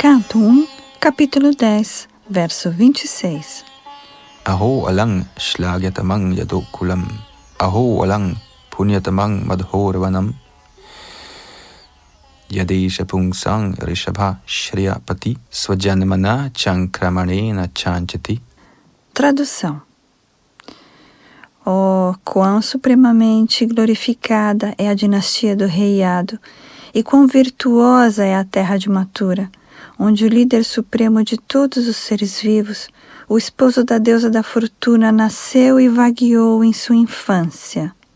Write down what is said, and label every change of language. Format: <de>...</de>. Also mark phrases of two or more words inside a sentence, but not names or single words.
<pt>Canto 1, capítulo 10, verso 26.</pt> <sa>अहो अलं श्लाघ्यतमं यदुकुलम्, अहो अलं पुण्यतमं मधोर्वनम्, यदेष पुंसां ऋषभः श्रियःपतिः स्वजन्मना चङ्क्रमणेन चाञ्चति.</sa> <pt>Tradução. Oh, quão supremamente glorificada é a dinastia do rei Ado, e quão virtuosa é a terra de Mathura, onde o líder supremo de todos os seres vivos, o esposo da deusa da fortuna, nasceu e vagueou em sua infância.</pt>